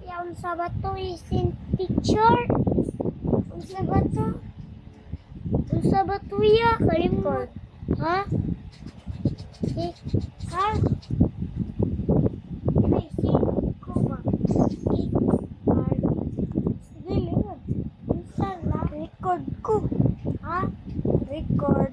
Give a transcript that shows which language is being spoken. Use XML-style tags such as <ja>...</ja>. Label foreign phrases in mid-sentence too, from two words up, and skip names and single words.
<ceb>Unsa ba to isin teacher? Unsa ba to? Unsa ba to ya? Kalimot. Ha? Ha? Ay, ko ba? Dili mo. Unsa na? Record ko. Ha? Record.</ceb>